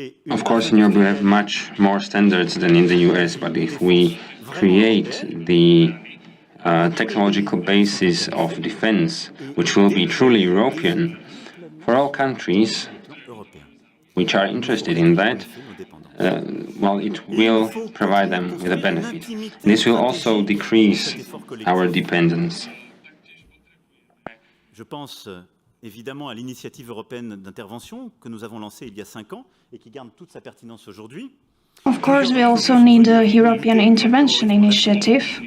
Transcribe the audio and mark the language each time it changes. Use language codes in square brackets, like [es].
[en] Of course, in Europe we have much more standards than in the US, but if we create the technological basis of defense, which will be truly European, for all countries which are interested in that, well, it will provide them with a benefit. This will also decrease our dependence. [fr] Je pense évidemment à l'initiative européenne d'intervention que nous avons lancée il y a 5 ans et qui garde toute sa pertinence aujourd'hui. [en] Of course, we also need a European intervention initiative.